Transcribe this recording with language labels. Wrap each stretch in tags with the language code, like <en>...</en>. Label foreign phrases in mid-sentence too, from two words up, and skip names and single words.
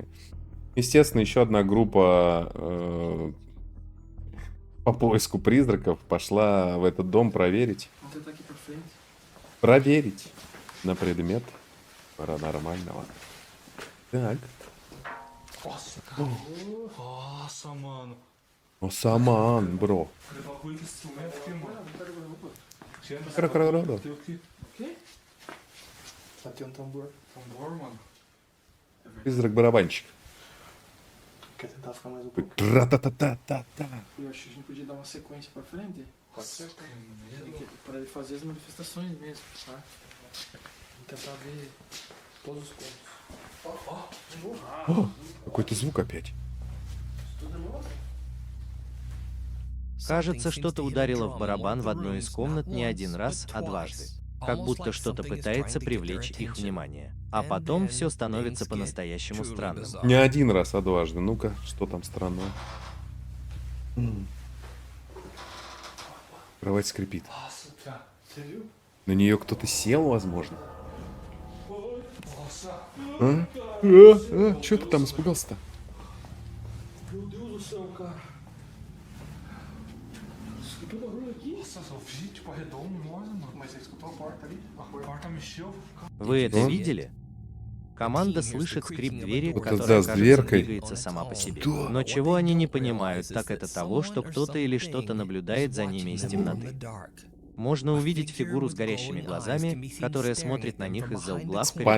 <ru>Естественно, еще одна группа по поиску призраков пошла в этот дом проверить на предмет паранормального. Так.</ru> <pt>Nossa, mano. Nossa, mano,</pt> <en>bro.</en> <pt>Levar com esse instrumento aqui, mano. Tira essa Cara. bateu aqui. Bateu um tambor. Tambor, mano.</pt> <ru>Призрак-барабанщик.</ru> <pt>Quer tentar ficar mais um pouco? Тра-та-та-та-та-та. Eu acho que a gente podia dar uma sequência pra frente. Pode ser? Para ele fazer as manifestações mesmo, tá? Tentar ver todos os pontos.</pt> <ru>Какой-то звук опять. Кажется, что-то ударило в барабан в одной из комнат не один раз, а дважды. Как будто что-то пытается привлечь их внимание. А потом все становится по-настоящему странным. Не один раз, а дважды. Ну-ка, что там странного? Кровать скрипит.</ru> <pt>Nossa, cara. Você viu?</pt> <ru>На нее кто-то сел, возможно.</ru> <pt>Nossa.</pt> <ru>Че ты там испугался-то?</ru> <pt>Meu Deus do céu, cara. Escutou barulho aqui? Nossa, eu vi, tipo, arredou um olho, mano. Mas você escutou a porta ali? A porta mexeu.</pt> <ru>Вы это Он? видели? Команда слышит скрип двери, Вот это которая, да, с кажется, дверкой. двигается сама по себе. Да. Но чего они не понимают, так это того, что кто-то или что-то наблюдает за ними из темноты. Можно увидеть фигуру с горящими глазами, которая смотрит на них из-за угла в коридоре</ru>